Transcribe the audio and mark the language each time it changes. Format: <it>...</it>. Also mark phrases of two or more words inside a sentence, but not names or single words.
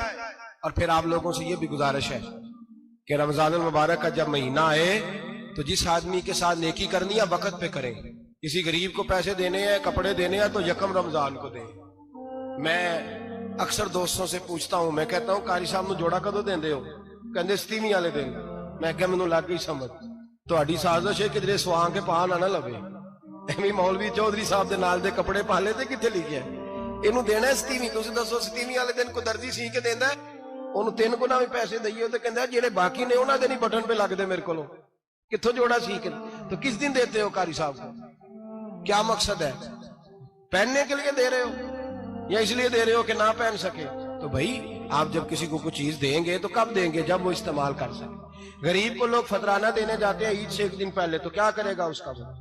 <ur>اور پھر آپ لوگوں سے یہ بھی گزارش ہے کہ رمضان المبارک کا جب مہینہ آئے تو جس آدمی کے ساتھ نیکی کرنی ہے وقت پہ کریں۔ کسی غریب کو پیسے دینے ہیں، کپڑے دینے ہیں تو یکم رمضان کو دیں۔ میں اکثر دوستوں سے پوچھتا ہوں، میں کہتا ہوں</ur> <pa>قاری صاحب نو جوڑا کدو دیندے ہو؟ کہندے 27ویں والے دن۔ میں کہ مینوں لگ گئی سمجھ، تہاڈی سازش ہے کدھرے سواں کے پاہ نہ لوے، ایویں مولوی چودھری صاحب دے نال دے کپڑے پا لے تے کتھے لکھیا ہے اینوں دینا ہے 27ویں؟ تسی دسو 27ویں والے دن کو درزی سی کے دیندا ہے، اونوں 3 گنا بھی پیسے دئیے تے کہندا ہے جڑے باقی نے انہاں دے نہیں بٹن پہ لگ دے میرے کولوں، کتھوں جوڑا سی کے؟</pa> <ur>تو کس دن دیتے ہو قاری صاحب کو؟ کیا مقصد ہے؟ پہننے کے لیے دے رہے ہو یا اس لیے دے رہے ہو کہ نہ پہن سکے؟ تو بھائی آپ جب کسی کو کچھ چیز دیں گے تو کب دیں گے؟ جب وہ استعمال کر سکے۔ غریب کو لوگ فطرانہ دینے جاتے ہیں عید سے ایک دن پہلے، تو کیا کرے گا اس کا؟</ur>